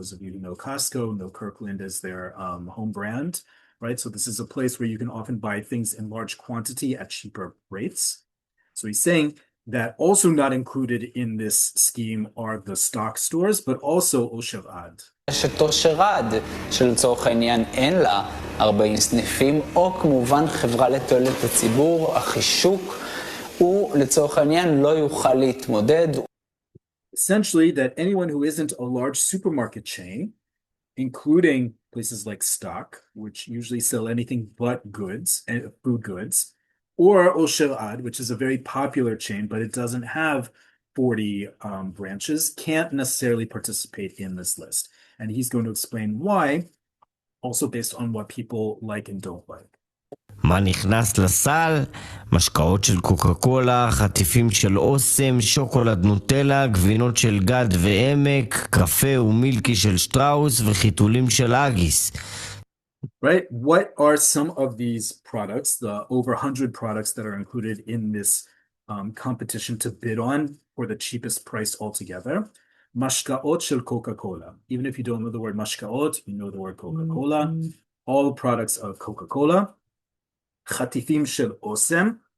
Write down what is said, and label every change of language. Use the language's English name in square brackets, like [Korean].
[English] Those of you who know Costco know Kirkland as their home brand, right? So this is a place where you can often buy things in large quantity at cheaper rates. So he's saying that also not included in this scheme are the stock stores, but also Osher Ad. [Hebrew] רשת אושר עד, שלצורך העניין אין לה 40 סניפים, או כמובן חברה לתועלת הציבור, החישוק, הוא לצורך העניין לא יוכל להתמודד. [English] Essentially, that anyone who isn't a large supermarket chain, including places like Stock, which usually sell anything but goods, and food goods, or Osher Ad, which is a very popular chain, but it doesn't have 40 branches, can't necessarily participate in this list. And he's going to explain why, also based on what people like and don't like. [Hebrew] מה נכנס לסל? משקאות של קוקה קולה, חטיפים של אוסם, שוקולד נוטלה, גבינות של גד ועמק, קפה ומילקי של שטראוס וחיתולים של אגיס. [English] right? What are some of these products, the over 100 products that are included in this competition to bid on for the cheapest price altogether? [Hebrew] Mashkaot shel Coca-Cola. [English] Even if you don't know the word mashkaot, you know the word Coca-Cola. All products of Coca-Cola. [Hebrew] Chatifim shel Osem.